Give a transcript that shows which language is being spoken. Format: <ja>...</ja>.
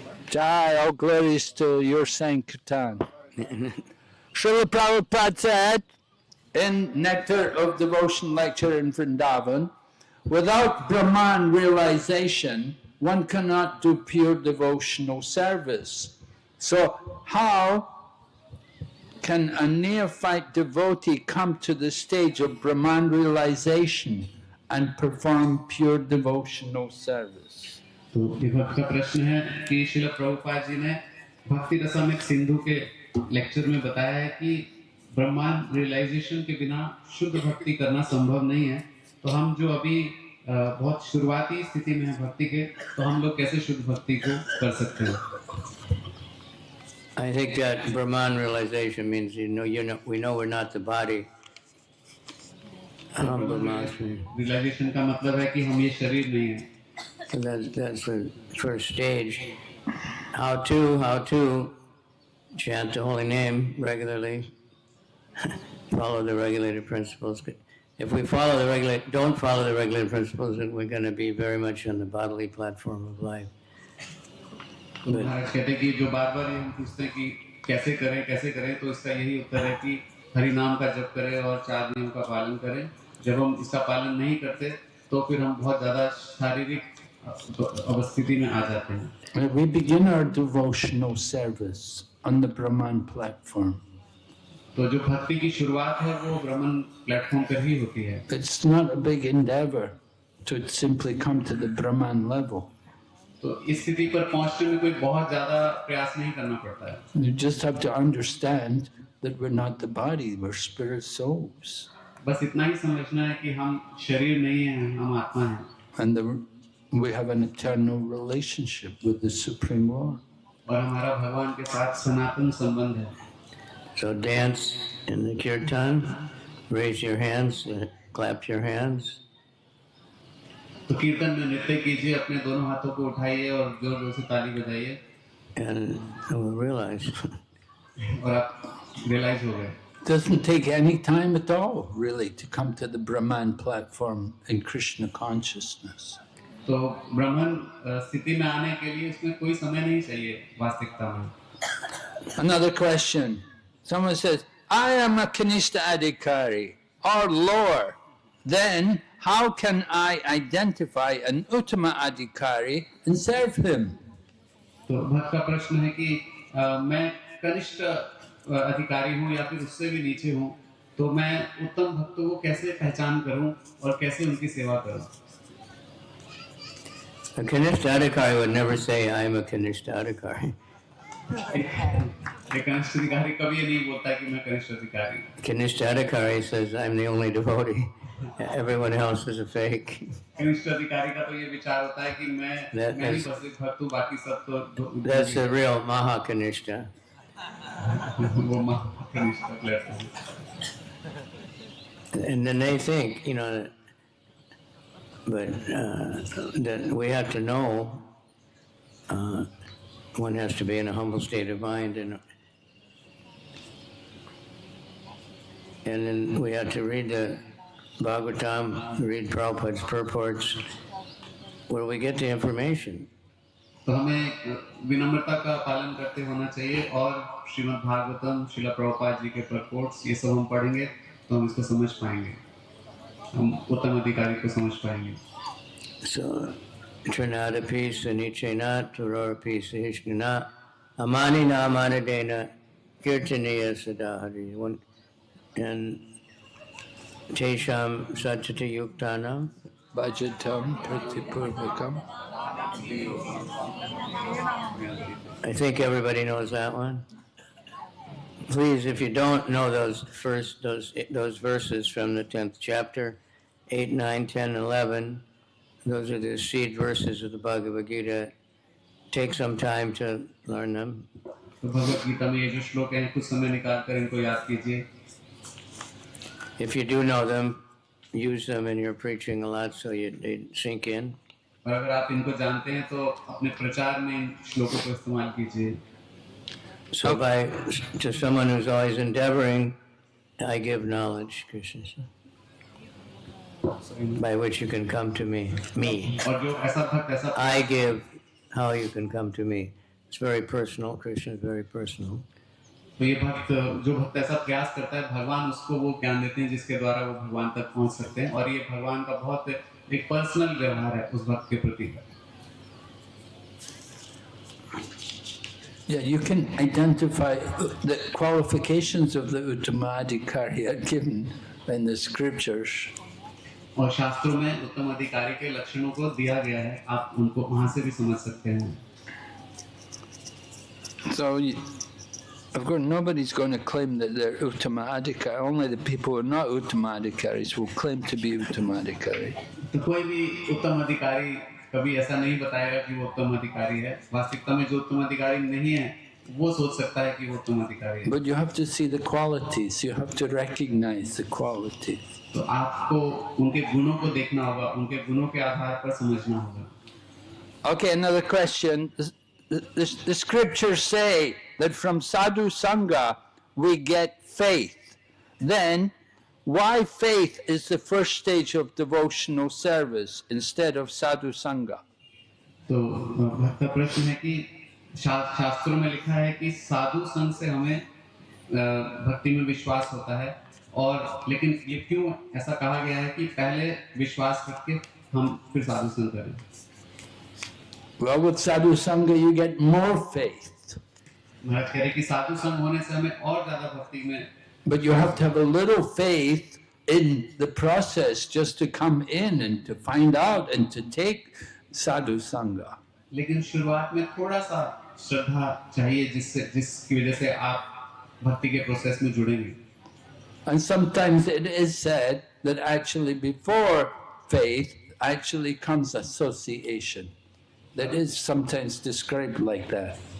<en>Jai, all glories to your Sankirtan. Srila Prabhupada said in Nectar of Devotion lecture in Vrindavan, without Brahman realization, one cannot do pure devotional service. So how can a neophyte devotee come to the stage of Brahman realization and perform pure devotional service?</en> <hi>तो ये भक्त का प्रश्न है कि श्रील प्रभुपाद जी ने भक्ति रसामृत सिंधु के लेक्चर में बताया है कि ब्रह्मांड रियलाइजेशन के बिना शुद्ध भक्ति करना संभव नहीं है। तो हम जो अभी बहुत शुरुआती स्थिति में है भक्ति के, तो हम लोग कैसे शुद्ध भक्ति को कर सकते हैं?</hi> <en>I think that Brahman realization means we know we're not the body.</en> <hi>Realisation का मतलब है कि हम ये शरीर नहीं है।</hi> <en>So that's the first stage. How to chant the holy name regularly, follow the regulated principles. If we don't follow the regulated principles, then we're going to be very much on the bodily platform of life.</en> <hi>तो महाराज कहते हैं कि जो बार-बार हम पूछते हैं कि कैसे करें, तो इसका यही उत्तर है कि हरि नाम का जप करें और 4 नियम का पालन करें। जब हम इसका पालन नहीं करते, तो फिर हम बहुत ज़्यादा शारीरिक अवस्थिति में आ जाते हैं।</hi> <en>We begin our devotional service on the Brahman platform.</en> <hi>तो जो भक्ति की शुरुआत है वो ब्राह्मण प्लेटफॉर्म पर ही होती है।</hi> <en>It's not a big endeavor to simply come to the Brahman level.</en> <hi>तो इस स्थिति पर पहुंचने में कोई बहुत ज्यादा प्रयास नहीं करना पड़ता है।</hi> <en>You just have to understand that we're not the body, we're spirit souls.</en> <hi>बस इतना ही समझना है कि हम शरीर नहीं हैं, हम आत्मा हैं।</hi> <en>And we have an eternal relationship with the Supreme Lord.</en> <hi>और हमारा भगवान के साथ सनातन संबंध है।</hi> <en>So dance in the Kirtan, raise your hands, clap your hands.</en> <hi>तो कीर्तन में नृत्य कीजिए, अपने दोनों हाथों को उठाइए और जोर जोर से ताली बजाइए।</hi> <en>And we'll realize.</en> <hi>और आप रियलाइज हो गए।</hi> <en>Doesn't take any time at all, really, to come to the Brahman platform in Krishna consciousness.</en> <hi>तो ब्राह्मण स्थिति में आने के लिए इसमें कोई समय नहीं चाहिए वास्तविकता में।</hi> <en>Another question. Someone says, I am a Kanishta Adhikari or lower. Then how can I identify an Uttama Adhikari and serve him?</en> <hi>तो भक्त का प्रश्न है कि मैं कनिष्ठ अधिकारी हूँ या फिर उससे भी नीचे हूँ, तो मैं उत्तम भक्तों को कैसे पहचान करूँ और कैसे उनकी सेवा करूँ?</hi> <en>A Kanishta Adhikari would never say, I am a Kanishta Adhikari.</en> <hi>एक कनिष्ठ अधिकारी कभी ये नहीं बोलता कि मैं कनिष्ठ अधिकारी हूँ।</hi> <en>Kanishta Adhikari says, I'm the only devotee. Everyone else is a fake.</en> <hi>कनिष्ठ अधिकारी का तो ये विचार होता है कि मैं ही बस एक भक्त हूँ, बाकी सब तो</hi> <en>That's the real Maha Kanishta.</en> <hi>वो कनिष्ठ platform.</hi> <en>And then they think, but that we have to know, one has to be in a humble state of mind, and then we have to read the Bhagavatam, read Prabhupada's purports, where we get the information.</en> <hi>तो हमें विनम्रता का पालन करते होना चाहिए और श्रीमद् भागवतम, श्रील प्रभुपाद जी के परपोर्ट्स ये सब हम पढ़ेंगे तो हम इसको समझ पाएंगे, हम उत्तम अधिकारी को समझ पाएंगे।</hi> <sa>So, Trinadapi Sanichena Turarapi Sahishna Amani Namanadena Kirtaniya Sadahari and Tesham Satchati Yuktanam Bhajatam Pratipurvakam.</sa> <en>I think everybody knows that one. Please, if you don't know those verses from the 10th chapter, 8, 9, 10, 11, those are the seed verses of the Bhagavad Gita. Take some time to learn them.</en> <hi>तो भगवत गीता में ये जो श्लोक हैं कुछ समय निकाल कर इनको याद कीजिए।</hi> <en>If you do know them, use them in your preaching a lot so they sink in.</en> <hi>और अगर आप इनको जानते हैं तो अपने प्रचार में इन श्लोकों को इस्तेमाल कीजिए।</hi> <en>So to someone who's always endeavoring, I give knowledge, Krishna said, by which you can come to me.</en> <hi>और जो ऐसा भक्त ऐसा</hi> <en>I give how you can come to me. It's very personal. Krishna is very personal.</en> <hi>तो ये भक्त जो भक्त ऐसा प्रयास करता है भगवान उसको वो ज्ञान देते हैं जिसके द्वारा वो भगवान तक पहुंच सकते हैं और ये भगवान का बहुत एक पर्सनल व्यवहार है उस भक्त के प्रति।</hi> <en>Yeah, you can identify the qualifications of the Uttamadhikari are given in the scriptures.</en> <hi>और शास्त्रों में उत्तम अधिकारी के लक्षणों को दिया गया है, आप उनको वहां से भी समझ सकते हैं।</hi> <en>So, of course, nobody's going to claim that they're Uttamadhikari. Only the people who are not Uttamadhikaris will claim to be Uttamadhikari.</en> <hi>तो कोई भी उत्तम अधिकारी कभी ऐसा नहीं बताएगा कि वो उत्तम अधिकारी है। वास्तविकता में जो उत्तम अधिकारी नहीं है वो सोच सकता है कि वो उत्तम अधिकारी है।</hi> <en>But you have to see the qualities. You have to recognize the qualities.</en> <hi>तो आपको उनके गुणों को देखना होगा, उनके गुणों के आधार पर समझना होगा।</hi> <en>Okay, another question. The scriptures say that from sadhu sangha we get faith. Then, why faith is the first stage of devotional service instead of sadhu sangha?</en> <hi>तो भक्त का प्रश्न है कि शास्त्रों में लिखा है कि साधु संग से हमें भक्ति में विश्वास होता है और लेकिन ये क्यों ऐसा कहा गया है कि पहले विश्वास करके हम फिर साधु संग करें?</hi> <en>Well, with sadhu sangha you get more faith.</en> <hi>महाराज कह रहे कि साधु संग होने से हमें और ज्यादा भक्ति में,</hi> <en>But you have to have a little faith in the process just to come in and to find out and to take sadhu sangha.</en> <hi>लेकिन शुरुआत में थोड़ा सा श्रद्धा चाहिए जिसकी वजह से आप भक्ति के प्रोसेस में जुड़ेंगे.</hi> <en>And sometimes it is said that actually before faith actually comes association. That is sometimes described like that.</en>